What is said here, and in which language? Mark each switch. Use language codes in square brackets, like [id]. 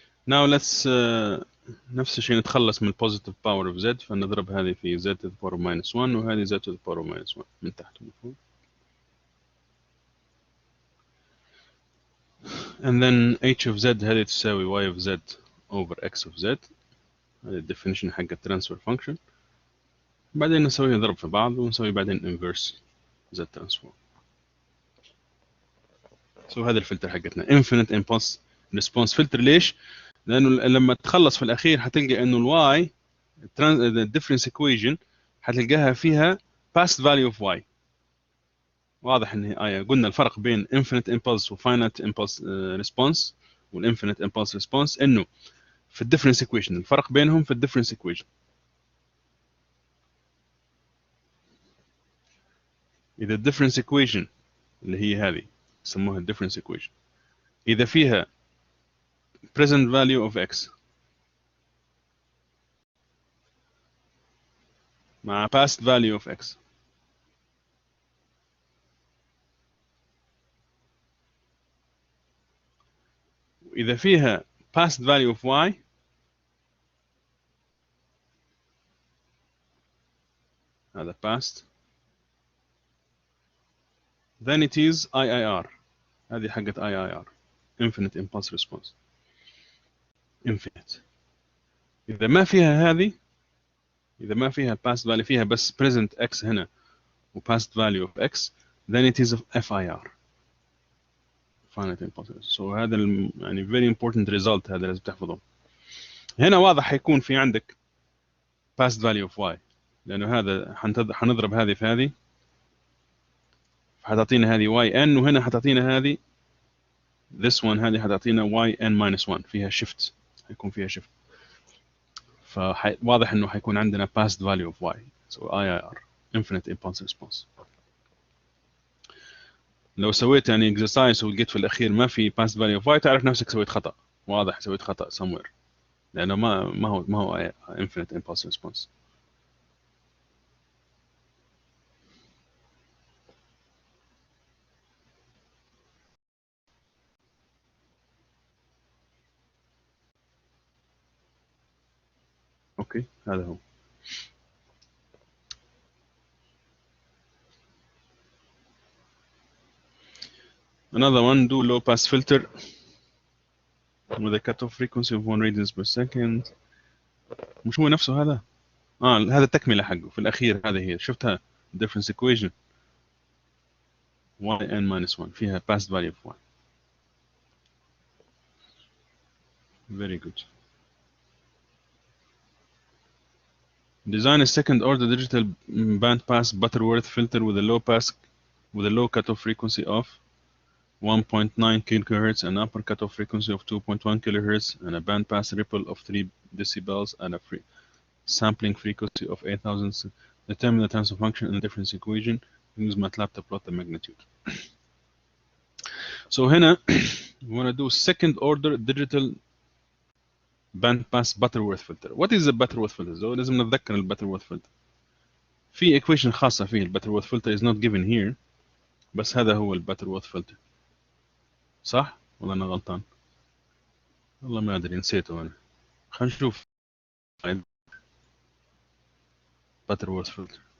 [en] now let's [ar] نفس الشيء نتخلص من [en] positive power of z، [ar] فنضرب هذه في [en] z to the power of minus 1 وهذه z to the power of minus 1 [ar] من تحت ومن فوق. [en] and then h of z [ar] هذه تساوي [en] y of z over x of z، [ar] هذه الديفينيشن حق الترانسفير فانكشن. بعدين نسوي ضرب في بعض ونسوي بعدين inverse z transform. هذا الفلتر حقتنا [en] infinite impulse response filter. [ar] ليش؟ لانه لما تخلص في الاخير حتلقى انه الواي الديفرنس equation حتلقاها فيها [en] past value of y. [ar] واضح ان قلنا الفرق بين infinite impulse و finite impulse response والinfinite impulse response انه في الديفرنس equation، الفرق بينهم في الديفرنس equation. اذا الديفرنس equation اللي هي هذه يسموها الديفرنس equation اذا فيها [en] present value of x [ar] مع [en] past value of x [ar] وإذا فيها [en] past value of y هذا past then it is IIR. [ar] هذه حقت [en] IIR infinite impulse response infinite. [ar] إذا ما فيها هذه، إذا ما فيها [en] past value، [ar] فيها بس [en] present x [ar] هنا و [en] past value of x then it is FIR finite impulse response. [ar] so هذا يعني [en] very important result، [ar] هذا لازم تحفظه. هنا واضح حيكون في عندك [en] past value of y [ar] لأنه هذا حنضرب هذه في هذه حتعطينا هذه yn وهنا حتعطينا هذه [en] this one [ar] هذه حتعطينا [en] yn minus 1 [ar] فيها shift، حيكون فيها shift. فواضح انه حيكون عندنا [en] past value of y so IIR infinite impulse response. [ar] لو سويت يعني exercise ولقيت في الاخير ما في [en] past value of y [ar] تعرف نفسك سويت خطأ، واضح سويت خطأ [en] somewhere [ar] لانه ما هو infinite impulse response. اوكي هذا هو. [en] another one do low pass filter with a cutoff frequency of 1 radians per second. [ar] مش هو نفسه هذا؟ هذا التكملة حقه في الأخير، هذه هي شفتها difference equation [en] yn minus 1 [ar] فيها [en] past value of y. very good. Design a second order digital band pass Butterworth filter with a low cutoff frequency of 1.9 kilohertz, an upper cutoff frequency of 2.1 kilohertz, and a bandpass ripple of 3 decibels, and a sampling frequency of 8,000. Determine the transfer function in the difference equation. Use MATLAB to plot the magnitude. So هنا we want to do second order digital bandpass Butterworth filter. What is a Butterworth filter? So [ar] لازم نتذكر ال [en] Butterworth filter. في equation [ar] خاصة فيه [en] ال Butterworth filter is not given here. [ar] بس هذا هو ال Butterworth filter. صح؟ ولا أنا غلطان؟ والله ما أدري نسيته أنا. خلينا نشوف Butterworth filter.